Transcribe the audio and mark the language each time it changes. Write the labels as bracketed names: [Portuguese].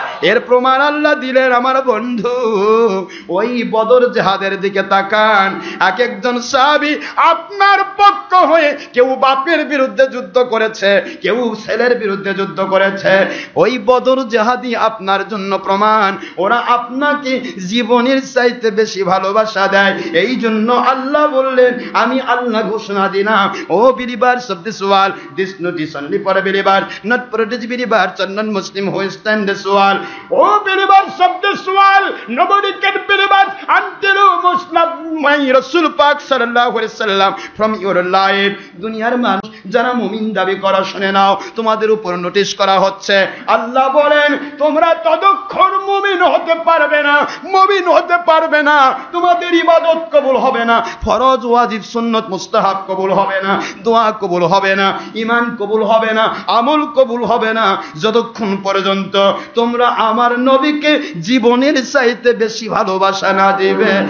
[Bangla] এর প্রমাণ আল্লাহ দিলেন আমার বন্ধু। ওই বদর জিহাদের দিকে তাকান, এক একজন সাহাবী আপনার পক্ষ হয়ে কেউ বাপের বিরুদ্ধে যুদ্ধ করেছে, কেউ ছেলের বিরুদ্ধে যুদ্ধ করেছে। ওই বদর জিহাদি আপনার জন্য প্রমাণ, ওরা আপনাকে জীবনের চাইতে বেশি ভালোবাসা দেয়। এই জন্য আল্লাহ বললেন, আমি আল্লাহ ঘোষণা দিলাম, ও [English] believers of this world, this notice only for a believer, not for a disbeliever, or non-Muslim who stand this world. Oh believers of this world, nobody can believe us until you must love my Rasul Pak sallallahu alaihi wasallam from your life. [Bangla] দুনিয়ার মানুষ যারা মুমিন দাবি করা, শুনে নাও, তোমাদের উপর notice করা হচ্ছে। আল্লাহ বলেন, তোমরা ততক্ষণ মুমিন হতে পারবে না, মুমিন হতে পারবে না, তোমাদের ইবাদত কবুল হবে না, ফরজ ওয়াজিব সুন্নত মুস্তাহাব কবুল হবে না, দোয়া কবুল হবে না, ঈমান কবুল হবে না, আমল কবুল হবে না, যতক্ষণ পর্যন্ত তোমরা আমার নবীকে জীবনের চাইতে বেশি ভালোবাসা না দিবে।